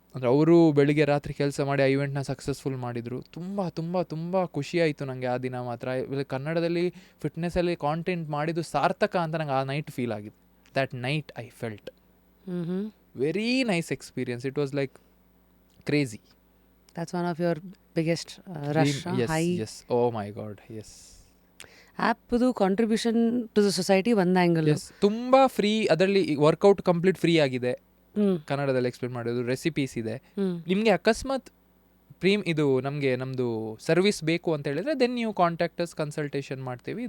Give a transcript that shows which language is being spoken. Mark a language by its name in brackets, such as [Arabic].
[Kannada] ಅಂದರೆ ಅವರು ಬೆಳಿಗ್ಗೆ ರಾತ್ರಿ ಕೆಲಸ ಮಾಡಿ ಆ ಇವೆಂಟ್ನ ಸಕ್ಸಸ್ಫುಲ್ ಮಾಡಿದರು. ತುಂಬ ತುಂಬ ತುಂಬ ಖುಷಿಯಾಯಿತು ನನಗೆ ಆ ದಿನ ಮಾತ್ರ. ಕನ್ನಡದಲ್ಲಿ ಫಿಟ್ನೆಸ್ಸಲ್ಲಿ ಕಾಂಟೆಂಟ್ ಮಾಡಿದ್ದು ಸಾರ್ಥಕ ಅಂತ ನಂಗೆ ಆ ನೈಟ್ ಫೀಲ್ ಆಗಿದೆ. [English] That night I felt very nice experience. It was like crazy. That's one of your biggest rush, yes, high. Yes, oh my god, yes. ಆ್ಯಪ್ದು contribution to the society ಒಂದು angle. [Kannada] S, ತುಂಬ free. ಅದರಲ್ಲಿ workout complete free ಆಗಿದೆ, ಕನ್ನಡದಲ್ಲಿ explain ಮಾಡೋದು, recipes ಇದೆ. ನಿಮಗೆ ಅಕಸ್ಮಾತ್ ಇದು ನಮ್ಮದು ಸರ್ವಿಸ್ ಬೇಕು ಅಂತ ಹೇಳಿದ್ರೆ ದೆನ್ ನೀವು ಕಾಂಟ್ಯಾಕ್ಟರ್ಸ್ ಕನ್ಸಲ್ಟೇಷನ್ ಮಾಡ್ತೀವಿ.